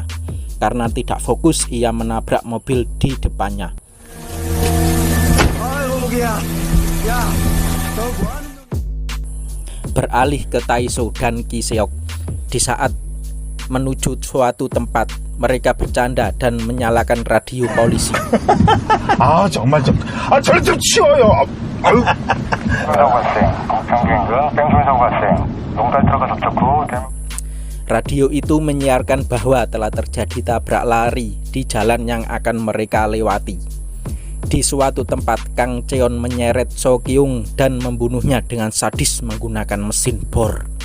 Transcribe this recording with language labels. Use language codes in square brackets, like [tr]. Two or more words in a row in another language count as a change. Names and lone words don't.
[id] Karena tidak fokus, ia menabrak mobil di depannya. Beralih ke Tae-soo dan Ki-seok. Di saat menuju suatu tempat, mereka bercanda dan menyalakan radio polisi. [ko] 정말 저를 좀 치워요. 아유. [id] Radio itu menyiarkan bahwa telah terjadi tabrak lari di jalan yang akan mereka lewati. Di suatu tempat, Kang Cheon menyeret So Kyung dan membunuhnya dengan sadis menggunakan mesin bor.